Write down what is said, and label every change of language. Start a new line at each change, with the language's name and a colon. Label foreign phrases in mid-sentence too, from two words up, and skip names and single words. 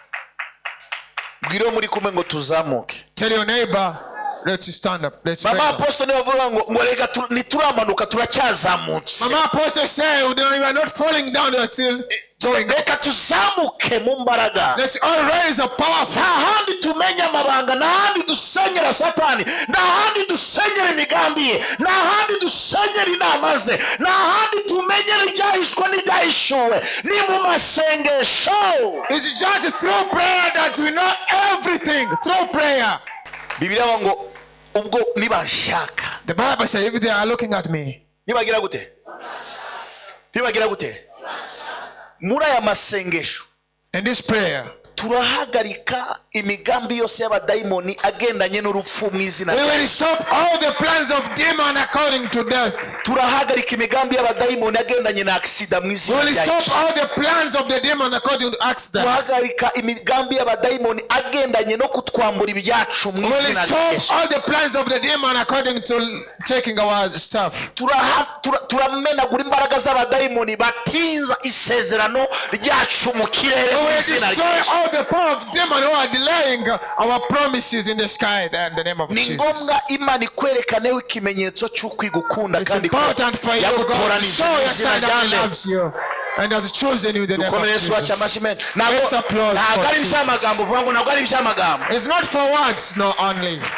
English: Tell your neighbor, let's stand up. Let's pray. Mama Apostle said, you are not falling down, you are still going. Let's all raise a powerful.
Kinyarwanda: Handi tumenya mabanga na handi dusenyera satani na handi dusenyera imigambi na handi dusenyera inama ze na handi tumenyera ibyahishwe n'ibyahishuwe ni mu masengesho.
English: It's just through prayer that we know everything. Through prayer.
Kinyarwanda: Bibiliya ngo ubwo nibashaka.
English: The Bible says if they are looking at me.
Kinyarwanda: Nibagira gute? Nibagira gute? Muri aya masengesho.
English: In this prayer.
Kinyarwanda: Turahagarika imigambi yose y'abadayimoni agendanye n'urupfu mu izina.
English: We will stop all the plans of demon according to death.
Kinyarwanda: Turahagarika imigambi y'abadayimoni agendanye na accident mu izina.
English: We will stop all the plans of the demon according to accident.
Kinyarwanda: Turahagarika imigambi y'abadayimoni agendanye no kutwambura ibyacu mu izina.
English: We will stop all the plans of the demon according to taking our stuff.
Kinyarwanda: Turamenagura imbaraga z'abadayimoni batinza isezerano ryacu mu kirere mu izina.
English: All the power of demon who are delaying our promises in the sky in the name of Jesus. It's important for you, God, to show your son that he loves you and has chosen you in the name of Jesus. Let's applause for Jesus. It's not for words, no, only.